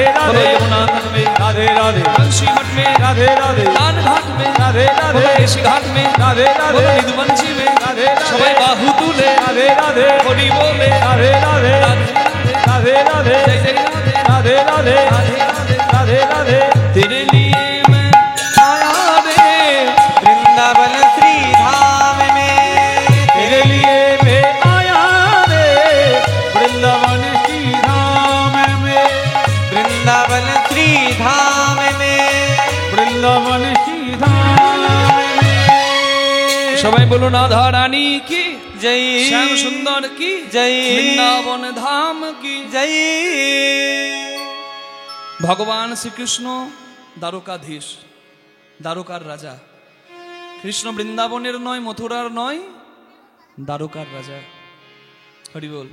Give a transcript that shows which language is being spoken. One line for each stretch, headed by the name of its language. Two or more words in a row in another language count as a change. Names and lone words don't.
Hindi: बोलो राधे, यमुना तट में, राधे राधे, बंशी मठ में, राधे राधे, लाल घाट में, राधे बोलो राधे, ऋषि घाट में, राधे बोलो राधे, निधुवंशी में, राधे राधे,
Bangla: সবাই বাহু তুলে,
Hindi: राधे राधे, होली बोले, राधे राधे, राधे राधे, राधे राधे, जय जय राधे, राधे राधे, राधे राधे, राधे राधे, तेरे लिए मैं आया रे, वृंदावन श्री धाम में, तेरे लिए मैं आया रे, वृंदावन की धाम में, वृंदावन श्री धाम में, वृंदावन की धाम में।
Bangla: সবাই বলুন রাধা রানী কি, जय श्याम सुंदर की, जय বৃন্দাবন ধাম কি। जय ভগবান শ্রীকৃষ্ণ দ্বারকাধীশ, দ্বারকার রাজা। কৃষ্ণ বৃন্দাবনের নয়, মথুরার নয়, দ্বারকার রাজা। হরি বল।